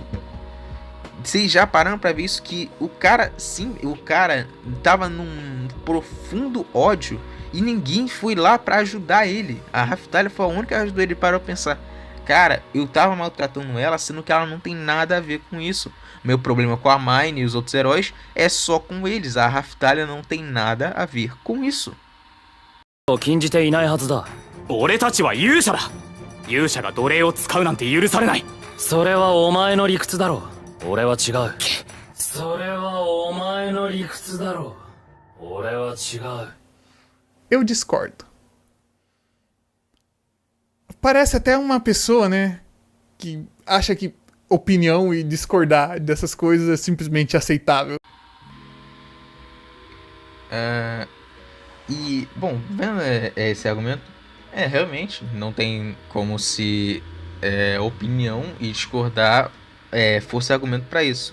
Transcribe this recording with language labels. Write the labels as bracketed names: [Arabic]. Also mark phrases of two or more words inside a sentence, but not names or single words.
[Portuguese] Vocês já pararam pra ver isso, que o cara tava num profundo ódio e ninguém foi lá pra ajudar ele. A Raftalia foi a única que ajudou ele. Parou pra pensar, cara, eu tava maltratando ela, sendo que ela não tem nada a ver com isso. Meu problema com a Mine e os outros heróis é só com eles. A Raftalia não tem nada a ver com isso. [Japanese] 禁じていないはずだ。俺たちは勇者だ。勇者が奴隷を使うなんて許されない。それはお前の理屈だろう。俺は違う。それはお前の理屈だろう。俺は違う。 [Portuguese] Eu discordo. Parece até uma pessoa, né, que acha que opinião e discordar dessas coisas é simplesmente aceitável. E, bom, vendo esse argumento, realmente não tem como se opinião e discordar fosse argumento para isso.